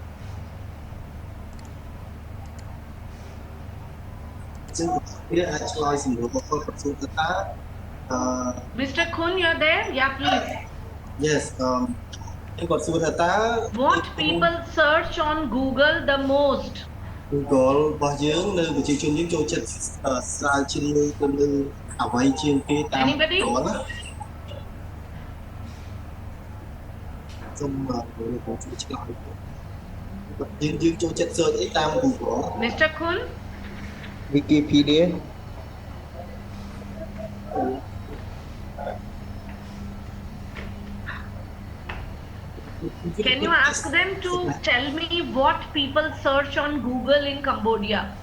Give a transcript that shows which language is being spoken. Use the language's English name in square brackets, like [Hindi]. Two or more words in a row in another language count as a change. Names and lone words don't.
[English] Mr. Khun, you're there? Yeah, please. Yes. What people search on Google the most? [Khmer] Google របស់យើងនៅប្រជាជនយើងចូលចិត្តស្រាវជ្រាវទៅលើអ្វីជាងគេតាម [English] Anybody? [Khmer] Google ណាសូមបងជួយឆ្លើយយើងចូលចិត្ត search អីតាម Google [English] Mr. Khun? Wikipedia. Can you ask them to tell me what people search on Google in Cambodia?